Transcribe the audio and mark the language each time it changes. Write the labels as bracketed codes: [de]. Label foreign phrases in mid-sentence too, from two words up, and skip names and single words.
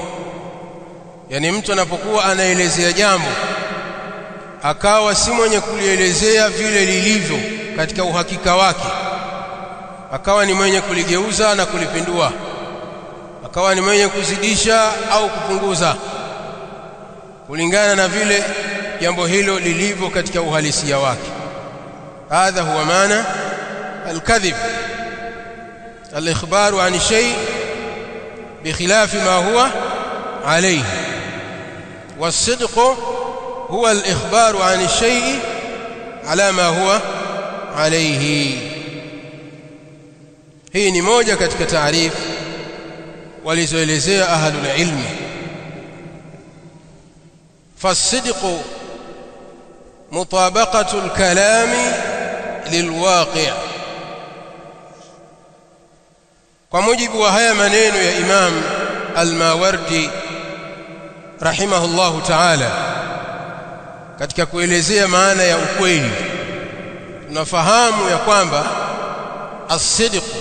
[sw] Yani mtu anapokuwa anaelezea jambo akawa si mwenye kulielezea vile lilivyo katika uhakika wake, akawa ni mwenye kuligeuza na kulipindua, akawa ni mwenye kuzidisha au kupunguza kulingana na vile jambo hilo lilivyo katika uhalisia wake. [ar] هذا هو معنى الكذب، الإخبار عن شيء' بخلاف ما هو عليه. والصدق هو الإخبار عن الشيء على ما هو عليه. [sw] hii ni moja katika taarifu walizoelezea [ar] أهل العلم. فالصدق مطابقة الكلام للواقع. [sw] kwa mujibu wa haya maneno ya Imam al-Mawardi [ar] رحمه الله تعالى [sw] katika kuelezea maana ya ukweli, tunafahamu ya kwamba as-sidq,